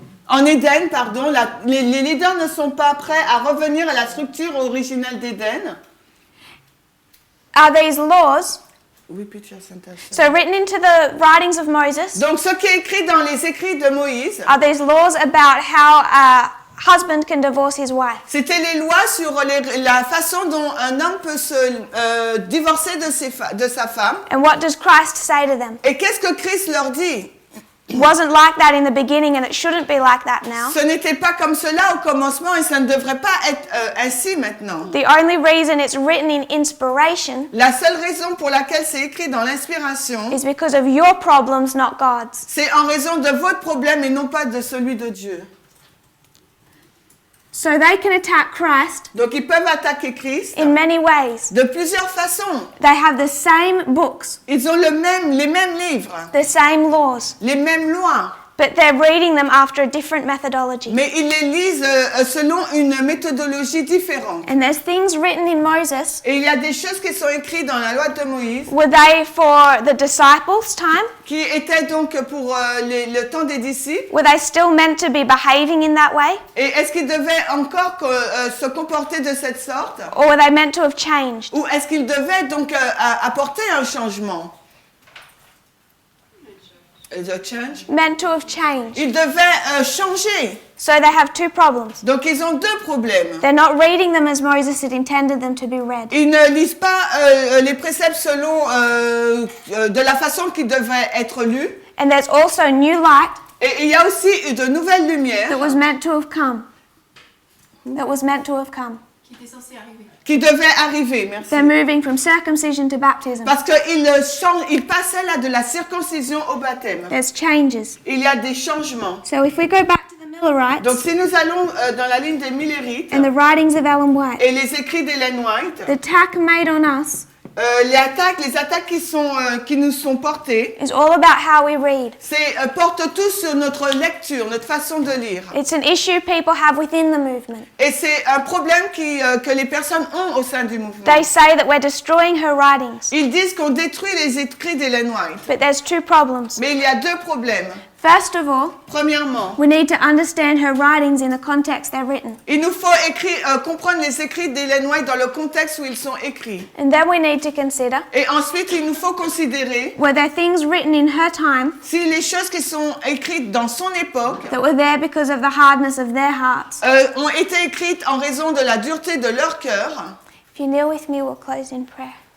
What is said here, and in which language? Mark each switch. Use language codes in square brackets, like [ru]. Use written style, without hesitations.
[fr] En Éden, les leaders ne sont pas prêts à revenir à la structure originale d'Éden. [en] are these laws. Repeat your sentence. So written into the writings of Moses [fr] Donc ce qui est écrit dans les écrits de Moïse, [en] are these laws about how a husband can divorce his wife. [fr] c'était les lois sur la façon dont un homme peut se divorcer de sa femme. [en] And what does Christ say to them? [fr] Et qu'est-ce que Christ leur dit? [en] It wasn't like that in the beginning and it shouldn't be like that now. [fr] Ce n'était pas comme cela au commencement et ça ne devrait pas être ainsi maintenant. [en] The only reason it's written in inspiration [fr] La seule raison pour laquelle c'est écrit dans l'inspiration, [en] is because of your problems, not God's. [fr] c'est en raison de votre problème et non pas de celui de Dieu. [en] So they can attack Christ [fr] Donc ils peuvent attaquer Christ [en] in many ways. [fr] de plusieurs façons. [en] They have the same books, [fr] Ils ont les mêmes livres, [en] the same laws, [fr] les mêmes lois, [en] but they're reading them after a different methodology. [fr] mais ils les lisent selon une méthodologie différente. [en] And there's things written in Moses. [fr] Et il y a des choses qui sont écrites dans la loi de Moïse [en] Were they for the disciples' time? [fr] qui étaient donc pour le temps des disciples. [en] Were they still meant to be behaving in that way? [fr] Et est-ce qu'ils devaient encore se comporter de cette sorte? [en] Or were they meant to have changed? [fr] Ou est-ce qu'ils devaient donc apporter un changement? [en] The change? Meant to have changed. [fr] Ils devaient changer. [en] So they have two problems. [fr] Donc ils ont deux problèmes. [en] They're not reading them as Moses had intended them to be read. [fr] Ils ne lisent pas les préceptes selon de la façon qu'ils devraient être lus. [en] And there's also new light [fr] Et il y a aussi de nouvelles lumières [en] that was meant to have come. That was meant to have come. [fr] Qui était censé arriver. qui devait arriver. Merci. [en] They're moving from circumcision to baptism. [fr] Parce qu'il passait là de la circoncision au baptême. [en] There's changes. [fr] Il y a des changements. [en] So if we go back to the Millerites [fr] Donc si nous allons dans la ligne des Millerites [en] and the writings of Ellen White, [fr] et les écrits d'Ellen White, [en] the attack made on us [fr] les attaques qui nous sont portées, [en] is all about how we read. [fr] portent tout sur notre lecture, notre façon de lire. [en] It's an issue people have within the movement. [fr] Et c'est un problème que les personnes ont au sein du mouvement. [en] They say that we're destroying her writings, [fr] Ils disent qu'on détruit les écrits d'Ellen White. [en] but there's two problems. [fr] Mais il y a deux problèmes. [en] First of all, [fr] Premièrement, [en] we need to understand her writings in the context they're written. [fr] il nous faut comprendre les écrits d'Ellen White dans le contexte où ils sont écrits. [en] And then we need to consider [fr] Et ensuite, il nous faut considérer [en] were there things written in her time [fr] si les choses qui sont écrites dans son époque [en] that were there because of the hardness of their hearts. [fr] ont été écrites en raison de la dureté de leur cœur. [en] If you kneel with me, we'll close in prayer.